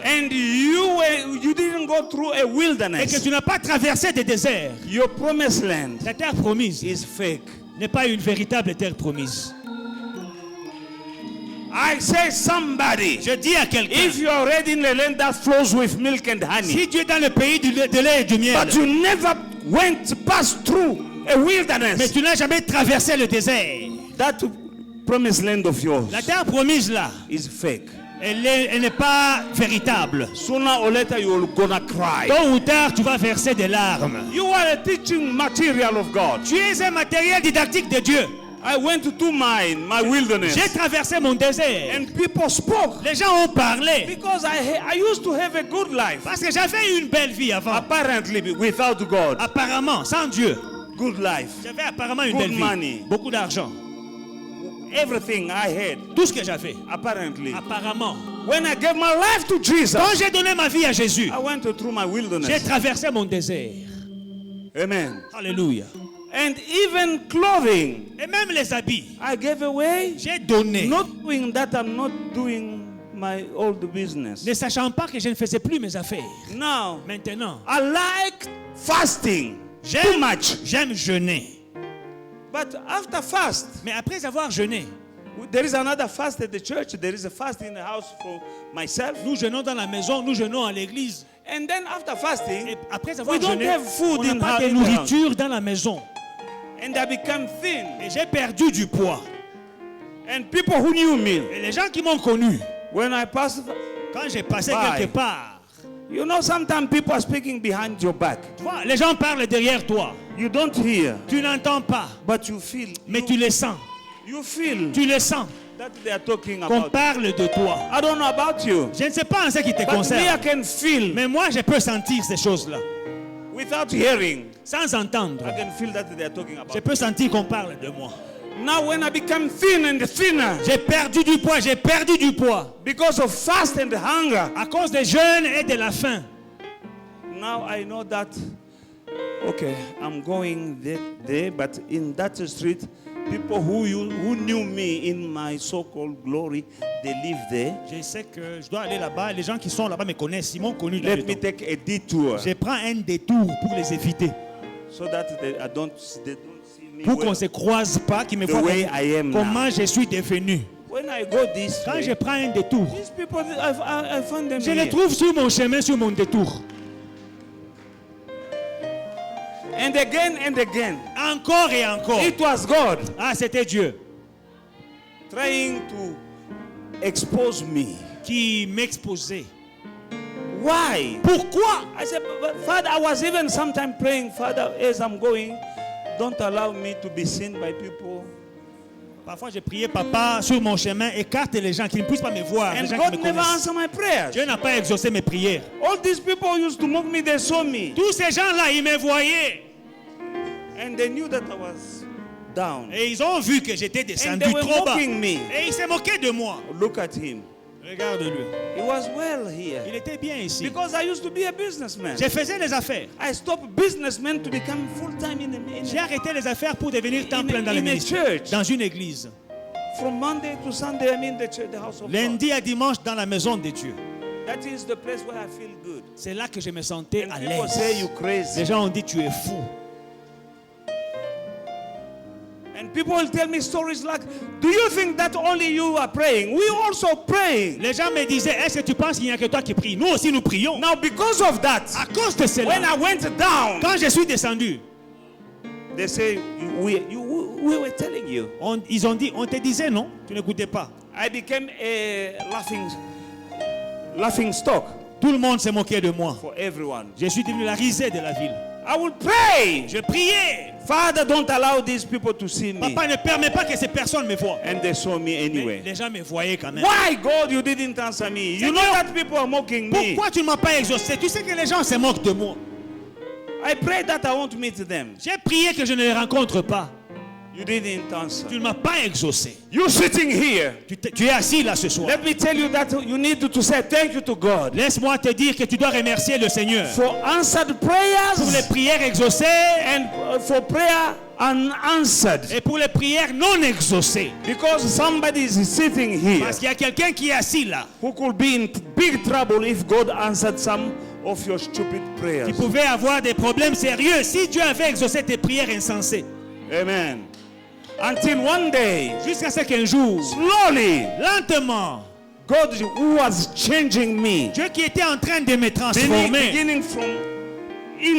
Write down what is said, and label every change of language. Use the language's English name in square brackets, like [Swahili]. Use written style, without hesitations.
[English] and you didn't go through a [French] et que [English] wilderness, [French] tu n'as pas traversé des déserts, [English] your promised land [French] la terre promise [English] is fake. [French] n'est pas une véritable terre promise. [English] I say somebody, [French] Je dis à quelqu'un, [English] if you're already in the land that flows with milk and honey, [French] si tu es dans le pays de lait et du miel, [English] but you never passed through a [French] mais [English] wilderness, [French] tu n'as jamais traversé le désert, [English] that promised land of yours [French] la terre promise là, [English] is fake. [French] elle n'est pas véritable. [English] Sooner or later you're gonna cry. [French] Tôt ou tard, tu vas verser des larmes. [English] You are a teaching material of God. [French] Tu es un matériel didactique de Dieu. [English] I went to my wilderness [French] J'ai traversé mon désert. [English] and people spoke [French] Les gens ont parlé. [English] because I used to have a good life. [French] Parce que j'avais une belle vie avant. [English] Apparently without God. [French] Apparemment, sans Dieu. [English] Good life. [French] J'avais apparemment une [English] Good [French] belle vie. [English] money. [French] Beaucoup d'argent. [English] Everything I had. [French] Tout ce que j'avais. [English] Apparently. [French] Apparemment. [English] When I gave my life to Jesus, [French] Quand j'ai donné ma vie à Jésus, [English] I went through my [French] j'ai [English] wilderness. [French] traversé mon désert. [English] Amen. [French] Alléluia. [English] And even clothing, [French] Et même les habits, [English] I gave away. [French] j'ai donné. [English] Not knowing that I'm not doing my old business. [French] Ne sachant pas que je ne faisais plus mes affaires. [English] Now, [French] Maintenant, [English] I like fasting too much. [French] j'aime jeûner. [English] But after fast, [French] Mais après avoir jeûné, [English] there is another fast at the church. There is a fast in the house for myself. [French] nous jeûnons dans la maison, nous jeûnons à l'église. [English] And then after fasting, [French] Et après avoir [English] we don't [French] jeûné, [English] have food [French] on n'a [English] in [French] pas de [English] in the house. [French] nourriture dans la maison. [English] And I became thin. [French] Et j'ai perdu du poids. [English] And people who knew me, [French] Et les gens qui m'ont connu, [English] when I passed, [French] quand j'ai passé [English] Bye. [French] quelque part, [English] you know, sometimes people are speaking behind your back. [French] tu vois, les gens parlent derrière toi. [English] You don't hear, [French] Tu n'entends pas, [English] but you feel. [French] mais tu le sens. [English] You feel [French] Tu le sens [English] that they are talking [French] qu'on [English] about. [French] parle de toi. [English] I don't know about you, [French] Je ne sais pas en ce qui te [English] but me I [French] concerne, [English] can feel [French] mais moi je peux sentir ces choses-là. [English] without hearing. [French] Sans entendre, [English] I can feel that they are talking [French] je [English] about. [French] peux sentir qu'on parle de moi. [English] Now, when I become thin and thinner [French] J'ai perdu du poids, j'ai perdu du poids. [English] because of fast and hunger, [French] À cause des jeûnes et de la faim. [English] now I know that. Okay, I'm going there, but in that street, people who knew me in my so-called glory, they live there. [French] Je sais que je dois aller là-bas. Les gens qui sont là-bas me connaissent. Ils m'ont connu [English] Let me [French] là-dedans. [English] take a detour [French] Je prends un détour pour les éviter. [English] so that they don't see me. [French] Pour qu'on ne [English] Well, [French] se croise pas, qu'ils me [English] The [French] voient [English] way I am [French] comment je suis devenu. [English] when I go this [French] Quand je [English] way, [French] prends un détour, [English] these people, I find them [French] je les [English] here. [French] trouve sur mon chemin, sur mon détour. [English] And again and again. [French] Encore et encore. [English] It was God. [French] Ah, c'était Dieu. [English] trying to expose me. [French] qui m'exposait. [English] Why? [French] Pourquoi? [English] I said, but Father, I was even sometimes praying, Father, as I'm going, don't allow me to be seen by people. [French] Parfois, j'ai prié, Papa, sur mon chemin, écarte les gens qui ne puissent pas me voir. [English] And [French] Les gens [English] God [French] qui me [English] never [French] connaissent. [English] answered my prayers. [French] Dieu n'a pas exaucé mes prières. [English] All these people used to mock me, they saw me. [French] Tous ces gens-là, ils me voyaient. [English] And they knew that I was down. [French] Et ils ont vu que j'étais [English] And [French] descendu [English] they were [French] trop bas. [English] mocking me. [French] Et ils se moquaient de moi. [English] Look at him. [French] Regarde-le. [English] He was well here. [French] Il était bien ici. [English] Because I used to be a businessman. [French] Je faisais des affaires. [English] I stopped businessman to become full-time [French] J'ai arrêté les affaires pour devenir temps plein dans le [English] in a [French] ministère. [English] church. [French] Dans une église. [English] From Monday to Sunday, I'm in the church, the house of God. [French] Lundi à dimanche dans la maison de Dieu. [English] That is the place where I feel good. [French] C'est là que je me sentais [English] And [French] à [English] people say you [French] l'aise. [English] crazy. [French] Les gens ont dit tu es fou. [English] And people will tell me stories like, do you think that only you are praying? We also praying. [French] Les gens me disaient, est-ce que tu penses qu'il n'y a que toi qui pries? Nous aussi nous prions. [English] Now because of that, [French] À cause de cela, [English] when I went down, [French] quand je suis descendu, [English] they say, we were telling you. [French] ils ont dit, on te disait non, tu n'écoutais pas. [English] I became a laughing stock [French] Tout le monde s'est moqué de moi. [English] for everyone. [French] Je suis devenu la risée de la ville. [English] I will pray. [French] Je priais. [English] Father, don't allow these people to see me. [French] Papa ne permet pas que ces personnes me voient. [English] And they saw me [French] Mais [English] anyway. [French] les gens me voyaient quand même. [English] Why, God, you didn't answer me? You know [French] Seigneur, [English] that people are mocking me. [French] Pourquoi tu ne m'as pas exaucé? Tu sais que les gens se moquent de moi. [English] I prayed that I won't meet them. [French] J'ai prié que je ne les rencontre pas. [English] You didn't answer. [French] Tu ne m'as pas exaucé. [English] You sitting here. [French] Tu es assis là ce soir. [English] Let me tell you that you need to say thank you to God [French] Laisse-moi te dire que tu dois remercier le Seigneur [English] for answered [French] pour les [English] prayers [French] prières exaucées [English] and for prayer unanswered. [French] et pour les prières non exaucées. [English] Because somebody is sitting here [French] Parce qu'il y a quelqu'un qui est assis là, [English] who could be in big trouble if God answered some of your stupid prayers. [French] qui pouvait avoir des problèmes sérieux si Dieu avait exaucé tes prières insensées. [English] Amen. Until one day, [French] Jusqu'à ce qu'un jour, [English] slowly, [French] lentement, [English] God who was changing me, [French] Dieu qui était en train de me transformer [English] beginning from [French] de